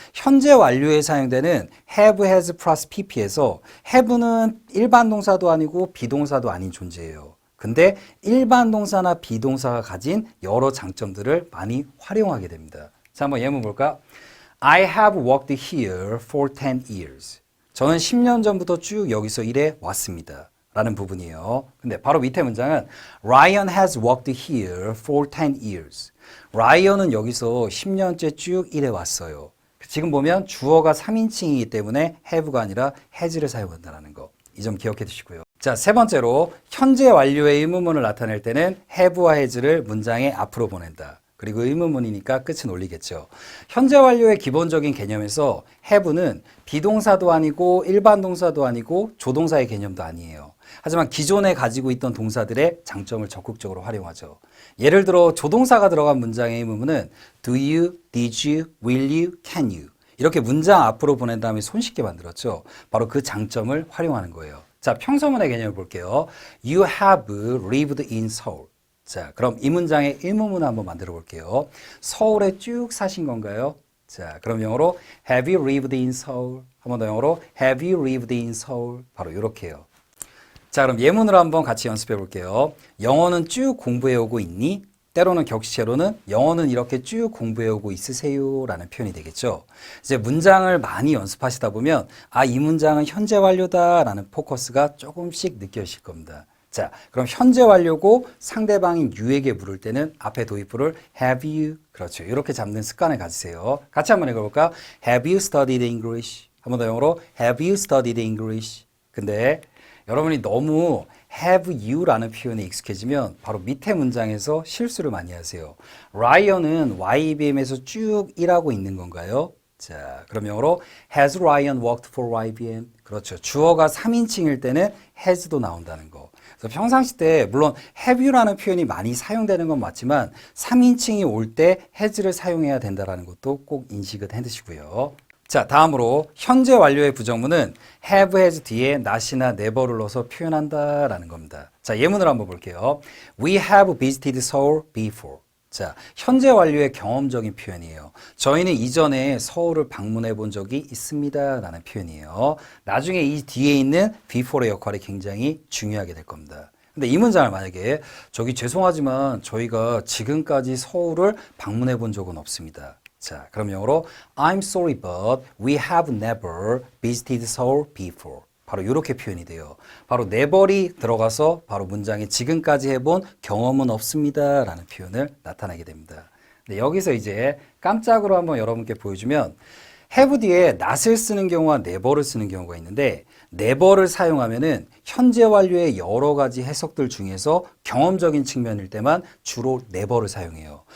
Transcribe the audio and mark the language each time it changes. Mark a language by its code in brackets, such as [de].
[ko] 현재 완료에 사용되는 have, has 플러스 pp에서 have는 일반 동사도 아니고 비동사도 아닌 존재예요. 근데 일반 동사나 비동사가 가진 여러 장점들을 많이 활용하게 됩니다. 자, 한번 예문 볼까? [en] I have worked here for 10 years. [ko] 저는 10년 전부터 쭉 여기서 일해 왔습니다. 라는 부분이에요. 근데 바로 밑에 문장은 [en] Ryan has worked here for 10 years. [ko] 라이언은 여기서 10년째 쭉 일해 왔어요. 지금 보면 주어가 3인칭이기 때문에 have가 아니라 has를 사용한다는 거. 이 점 기억해 두시고요. 자, 세 번째로 현재 완료의 의문문을 나타낼 때는 have와 has를 문장의 앞으로 보낸다. 그리고 의문문이니까 끝은 올리겠죠. 현재 완료의 기본적인 개념에서 have는 비동사도 아니고 일반 동사도 아니고 조동사의 개념도 아니에요. 하지만 기존에 가지고 있던 동사들의 장점을 적극적으로 활용하죠. 예를 들어 조동사가 들어간 문장의 의문문은 do you, did you, will you, can you 이렇게 문장 앞으로 보낸 다음에 손쉽게 만들었죠. 바로 그 장점을 활용하는 거예요. 자, 평서문의 개념을 볼게요. [en] You have lived in Seoul. [ko] 자, 그럼 이 문장의 의문문을 한번 만들어 볼게요. 서울에 쭉 사신 건가요? 자, 그럼 영어로 [en] Have you lived in Seoul? [ko] 한 번 더 영어로 [en] Have you lived in Seoul? [ko] 바로 이렇게요. 자, 그럼 예문으로 한번 같이 연습해 볼게요. 영어는 쭉 공부해 오고 있니? 때로는 격식체로는 영어는 이렇게 쭉 공부해 오고 있으세요 라는 표현이 되겠죠. 이제 문장을 많이 연습하시다 보면 이 문장은 현재 완료다 라는 포커스가 조금씩 느껴지실 겁니다. 자, 그럼 현재 완료고 상대방인 you에게 물을 때는 앞에 도입부를 have you, 그렇죠. 이렇게 잡는 습관을 가지세요. 같이 한번 읽어볼까? [en] Have you studied English? [ko] 한 번 더 영어로 [en] Have you studied English? [ko] 근데 여러분이 너무 have you라는 표현에 익숙해지면 바로 밑에 문장에서 실수를 많이 하세요. 라이언은 YBM에서 쭉 일하고 있는 건가요? 자, 그럼 영어로 [en] Has Ryan worked for YBM? [ko] 그렇죠. 주어가 3인칭일 때는 has도 나온다는 거. 그래서 평상시 때 물론 have you라는 표현이 많이 사용되는 건 맞지만 3인칭이 올 때 has를 사용해야 된다는 것도 꼭 인식을 해두시고요. 자, 다음으로 현재 완료의 부정문은 have, has 뒤에 not이나 never를 넣어서 표현한다라는 겁니다. 자, 예문을 한번 볼게요. [en] We have visited Seoul before. [ko] 자, 현재 완료의 경험적인 표현이에요. 저희는 이전에 서울을 방문해 본 적이 있습니다 라는 표현이에요. 나중에 이 뒤에 있는 before의 역할이 굉장히 중요하게 될 겁니다. 근데 이 문장을 만약에 저기 죄송하지만 저희가 지금까지 서울을 방문해 본 적은 없습니다. 자, 그럼 영어로 [en] I'm sorry but we have never visited Seoul before. [ko] 바로 이렇게 표현이 돼요. 바로 never이 들어가서 바로 문장에 지금까지 해본 경험은 없습니다 라는 표현을 나타내게 됩니다. 근데 여기서 이제 깜짝으로 한번 여러분께 보여주면 have 뒤에 not을 쓰는 경우와 never를 쓰는 경우가 있는데 never를 사용하면은 현재 완료의 여러 가지 해석들 중에서 경험적인 측면일 때만 주로 never를 사용해요.